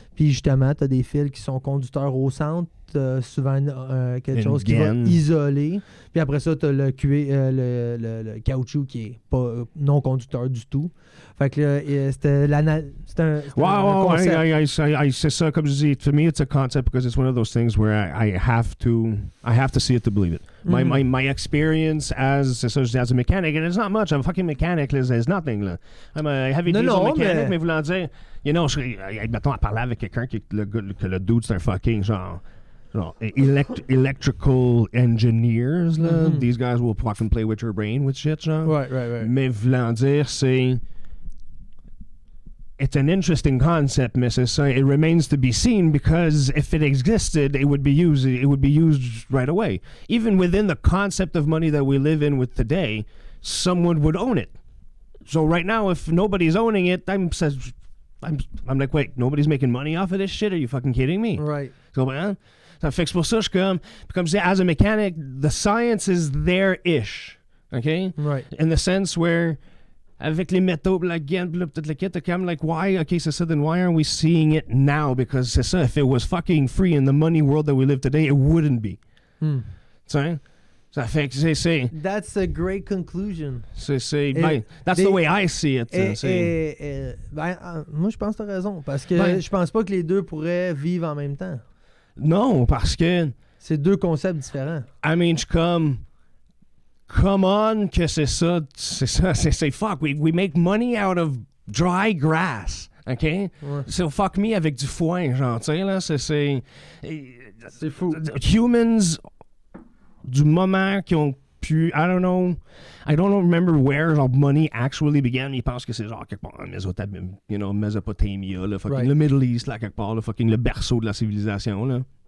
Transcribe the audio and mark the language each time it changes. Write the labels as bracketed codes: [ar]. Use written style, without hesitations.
[fr] Puis justement, tu as des fils qui sont conducteurs au centre, souvent quelque chose qui va isoler. Puis après ça, tu as le caoutchouc qui est pas non conducteur du tout. Fait que là, c'était un concept. C'est ça, comme je dis, [en] to me it's a concept because it's one of those things where I have to see it to believe it. My experience as a mechanic, and it's not much. I'm a fucking mechanic, there's nothing. [fr] Là. [en] I'm a heavy diesel mechanic, [fr] mais voulant dire, mettons, à parler avec quelqu'un que le dude, c'est un fucking genre [en] electrical engineers, [fr] là. [en] These guys will fucking play with your brain with shit, genre. Right. [fr] Mais voulant dire, [en] it's an interesting concept, Mrs. It remains to be seen because if it existed, it would be used right away. Even within the concept of money that we live in with today, someone would own it. So right now, if nobody's owning it, I'm like, wait, nobody's making money off of this shit? Are you fucking kidding me? Right. So, man, [fr] ça fait que c'est pour ça que je dis, [en] as a mechanic, the science is there-ish, okay? Right. In the sense where [fr] avec les métaux, la gaine, peut-être le kit, t'es comme [en] like, why? Okay, [fr] c'est ça, [en] then why aren't we seeing it now? Because c'est ça, if it was fucking free in the money world that we live today, it wouldn't be. [fr] Tu sais? Ça fait que c'est... [en] That's a great conclusion. That's the way I see it. [fr] Moi, je pense que t'as raison. Parce que je pense pas que les deux pourraient vivre en même temps. Non, parce que... C'est deux concepts différents. [en] I mean, [fr] je comme... [en] Come on, [fr] que c'est fuck. [en] We make money out of dry grass, OK? So fuck me [fr] avec du foin, genre, tu sais, là, c'est fou. [en] Humans, [fr] du moment qui ont pu, [en] I don't know remember where genre, money actually began. [fr] Ils pensent que c'est genre quelque part en Mésopotamie, là, fucking [en] le Middle East, [fr] là, quelque part, là, fucking le berceau de la civilisation, là.